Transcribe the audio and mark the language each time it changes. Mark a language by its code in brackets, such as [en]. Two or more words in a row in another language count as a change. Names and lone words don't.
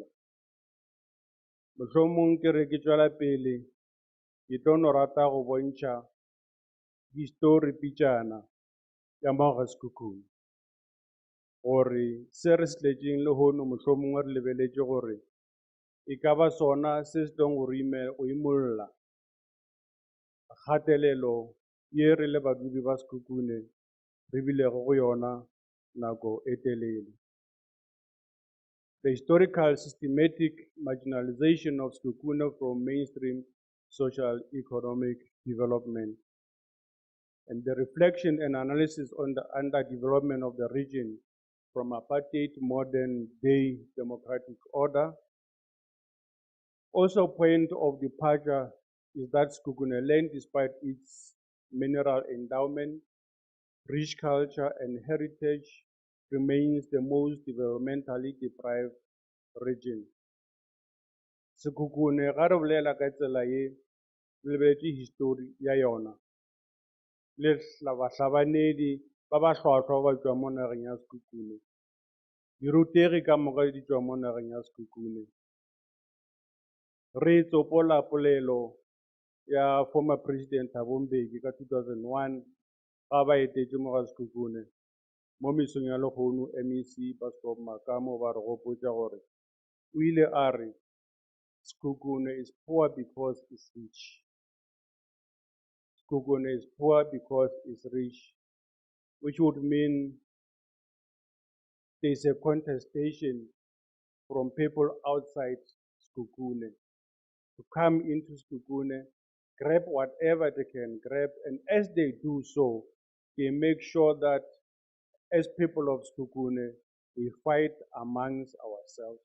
[nso] Mohlomong ke re ke tšwela pele ke tlo no rata go bontšha history pitšana ya mo ga Sekhukhune gore se re se tletšeng lehono mohlomong re lebeletše gore e ka ba sona se se tlong go imolola kgatelelo ye re le badudi ba Sekhukhune re bilego go yona nako e telele. [en] The historical systematic marginalization of Sekhukhune from mainstream social economic development and the reflection and analysis on the underdevelopment of the region from apartheid to modern day democratic order. Also, point of departure is that Sekhukhune land, despite its mineral endowment, rich culture and heritage, remains the most developmentally deprived region. [nso] Sekhukhune ga re bolela ka tsela ye le lebeletse history ya yona le bahlabanedi ba ba hlwahlwa ba tšwa mo nageng ya Sekhukhune dirutegi ka moka di tšwa mo nageng ya Sekhukhune. Re tsopola polelo ya [en] former President [nso] Thembi ka 2001 ga ba etetše mo ga Sekhukhune mo mesong ya lehono MEC Pastor Makamu ba re gopotša gore o ile a re Sekhukhune [en] is poor because it's rich. Sekhukhune is poor because it's rich, which would mean there's a contestation from people outside Sekhukhune to come into Sekhukhune, grab whatever they can grab, and as they do so, they make sure that as people of Sekhukhune, we fight amongst ourselves.